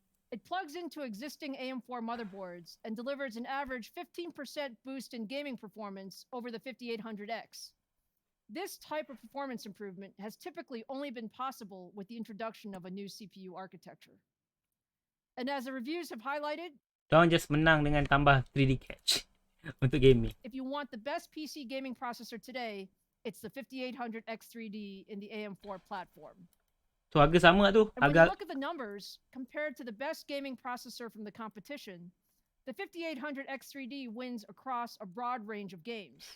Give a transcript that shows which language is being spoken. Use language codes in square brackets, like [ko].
[en] It plugs into existing AM4 motherboards and delivers an average 15% boost in gaming performance over the 5800X. This type of performance improvement has typically only been possible with the introduction of a new CPU architecture. And as the reviews have highlighted, [ms] diorang just menang dengan tambah 3D catch untuk gaming. [en] if you want the best PC gaming processor today, it's the 5800 X3d in the AM4 platform. [ms] So harga sama tu. [en] And when you [ms] Harga [en] look at the numbers, compared to the best gaming processor from the competition, the 5800 X3d wins across a broad range of games.